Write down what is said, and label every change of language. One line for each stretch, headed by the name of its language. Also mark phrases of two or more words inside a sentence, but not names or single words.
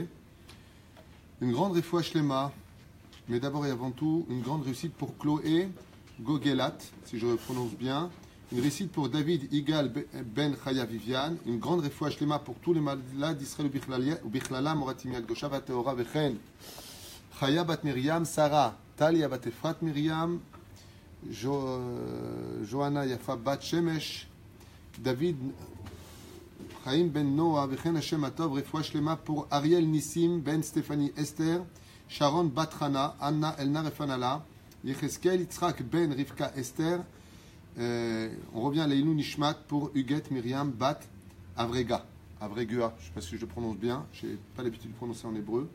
French: Une grande
Hebrew: רפואה שלמה,
French: mais d'abord et avant tout, une grande réussite pour Chloé Gogelat, si je prononce bien. Une réussite pour David Igal Ben Chaya Viviane. Une grande
Hebrew: רפואה שלמה
French: pour tous les malades d'Israël ou Bichlala, Moratim Yagdosha, Vateora, Vechen. Chaya Bat Miriam, Sarah, Talia Bat Efrat Miriam, Johanna Yafa Bat Shemesh, David Chaim Ben Noah, Vechen Hashem Atov,
Hebrew: רפואה שלמה
French: pour Ariel Nissim Ben Stéphanie Esther, Sharon Bat Hana, Anna Elna Refanala, Yecheskel Yitzhak Ben Rivka Esther. On revient à l'
Hebrew: עילוי נשמת
French: pour Huguet Myriam Bat Avrega. Avregua, je ne sais pas si je le prononce bien, je n'ai pas l'habitude de prononcer en hébreu.